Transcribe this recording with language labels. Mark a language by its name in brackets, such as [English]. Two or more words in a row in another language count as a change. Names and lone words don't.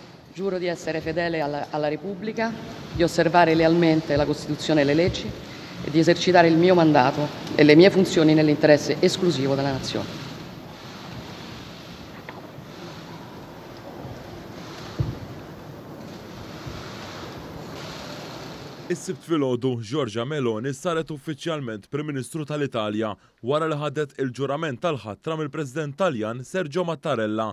[Italian] Giuro di essere fedele alla Repubblica, di osservare lealmente la Costituzione e le leggi e di esercitare il mio mandato e le mie funzioni nell'interesse esclusivo della Nazione. [Maltese] Is-sibt filgħodu Giorgia Meloni saret uffiċjalment Prim Ministru tal-Italja wara li ħadet il-ġurament tal-ħatra mill-President Taljan Sergio Mattarella.